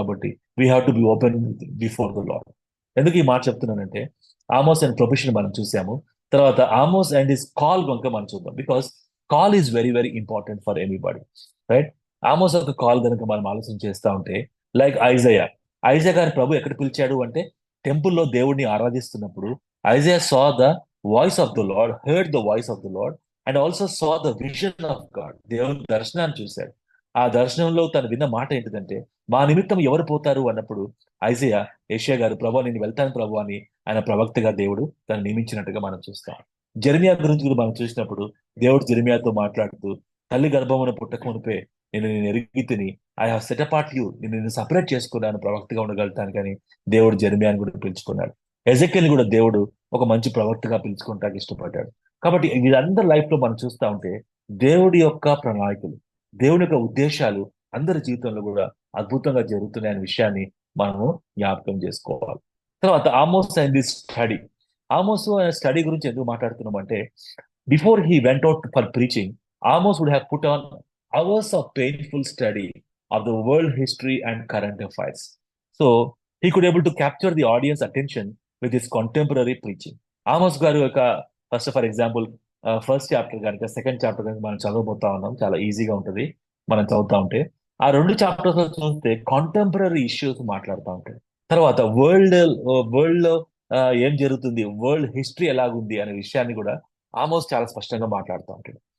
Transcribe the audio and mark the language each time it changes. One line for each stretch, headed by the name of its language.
Telugu: కాబట్టి
English: We have to be open before the lord.
Telugu: ఎందుకు ఈ మాట చెప్తున్నానంటే ఆమోస్ అండ్ ప్రొఫెషన్ మనం చూసాము. తర్వాత ఆమోస్ అండ్ హిస్ కాల్ కనుక మనం చూద్దాం.
English: Because call is very very important for anybody, right?
Telugu: Amos ఒక కాల్ కనుక మనం ఆలోచన చేస్తా ఉంటే, లైక్ ఐజయా. ఐజయా గారి ప్రభు ఎక్కడ పిలిచాడు అంటే టెంపుల్లో దేవుడిని ఆరాధిస్తున్నప్పుడు
English: Isaiah saw the voice of the Lord, heard the voice of the Lord, and also saw the vision of God.
Telugu: దేవుని దర్శనాన్ని చూశాడు. ఆ దర్శనంలో తను విన్న మాట ఏంటిదంటే, మా నిమిత్తం ఎవరు పోతారు అన్నప్పుడు ఐజయా యెషయా గారు, ప్రభు నేను వెళ్తాను ప్రభు అని ఆయన ప్రవక్తగా దేవుడు తను నియమించినట్టుగా మనం చూస్తాం. జెరెమియా గురించి కూడా మనం చూసినప్పుడు దేవుడు జెరెమియాతో మాట్లాడుతూ, తల్లి గర్భమున పుట్టక మునిపే నేను ఎరిగి తిని
English: I have set apart you,
Telugu: నేను సపరేట్ చేసుకున్నాను ప్రవక్తగా ఉండగలుగుతాను కానీ దేవుడు జెరెమియాని కూడా పిలుచుకున్నాడు. ఎజెకియల్ని కూడా దేవుడు ఒక మంచి ప్రవక్తగా పిలుచుకుంటానికి ఇష్టపడ్డాడు. కాబట్టి వీళ్ళందరి లైఫ్ లో మనం చూస్తా ఉంటే దేవుడి యొక్క ప్రణాళికలు, దేవుని యొక్క ఉద్దేశాలు అందరి జీవితంలో కూడా అద్భుతంగా జరుగుతున్నాయనే విషయాన్ని మనము జ్ఞాపకం చేసుకోవాలి. తర్వాత Amos and the study. Amos study గురించి ఎందుకు మాట్లాడుతున్నాం అంటే,
English: Before he went out for preaching, Amos would have put on hours of painful study of the world history and current affairs. So he could able to capture the audience attention with his contemporary preaching.
Telugu: Amos గారు యొక్క for example first chapter కనుక second chapter కనుక మనం చదవబోతా ఉన్నాం, చాలా ఈజీగా ఉంటుంది మనం చదువుతా ఉంటే. ఆ రెండు చాప్టర్స్ చూస్తే కాంటెంపరీ ఇష్యూస్ మాట్లాడుతూ ఉంటాయి. తర్వాత వరల్డ్ లో ఏం జరుగుతుంది, వరల్డ్ హిస్టరీ ఎలాగుంది అనే విషయాన్ని కూడా ఆమోస్ చాలా స్పష్టంగా మాట్లాడుతూ ఉంటాడు.